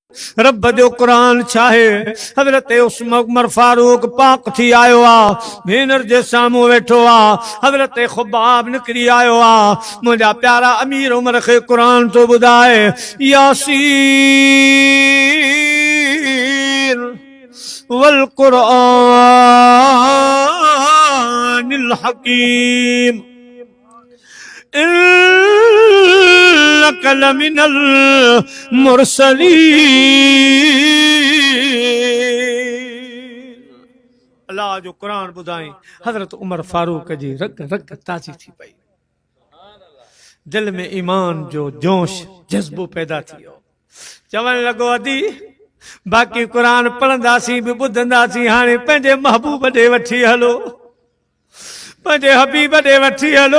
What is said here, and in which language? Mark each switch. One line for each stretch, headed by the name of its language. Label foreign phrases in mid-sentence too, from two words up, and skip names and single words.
Sindhi: रब जो कुरान चाहे हजरत उमर फारूक पाक थी आयो आ भेनर जे सामू वेठो आ हजरत खुबाब निकरी आयो आ मुझा प्यारा अमीर उमर खे कुरान तो बुधाए
Arabic: يس والقرآن الحكيم إنك لمن المرسلين.
Sindhi: अल्लाह जो कुरान बुधाई हजरत उमर फारूक जी रग रग ताजी थी पई, दिल में ईमान जो जोश जज्बो पैदा थियो। चवण लगो अदी बाकी कुरान पढ़ंदासीं भी ॿुधंदासीं, हाणे पंहिंजे महबूब ॾे वठी हलो, पंहिंजे हबीब ॾे वठी हलो।